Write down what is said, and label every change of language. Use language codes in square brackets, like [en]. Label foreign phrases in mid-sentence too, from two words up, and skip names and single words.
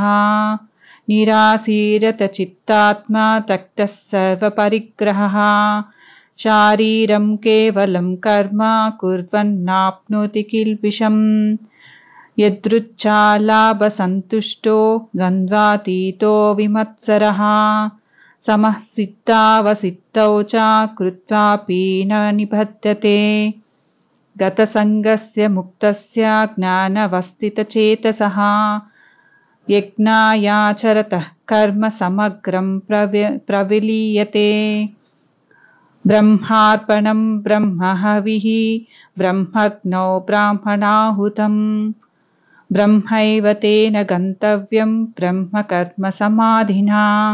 [sa] నిరాశీరత చిత్తాత్మా త్యక్తః సర్వపరిగ్రహः శారీరం కేవలం కర్మ కుర్వన్నాప్నోతి కిల్బిషం. యదృచ్ఛాలాభసంతుష్టో ద్వంద్వాతీతో విమత్సరः సమః సిద్ధావసిద్ధౌ చ కృత్వాపి న నిబధ్యతే. गतसङ्गस्य मुक्तस्य ज्ञानवस्थितचेतसः यज्ञायाचरतः कर्म समग्रं प्रविलीयते ब्रह्मार्पणं ब्रह्महविः ब्रह्मग्नौ ब्राह्मणाहुतं ब्रह्मैव तेन गन्तव्यं ब्रह्मकर्मसमाधिना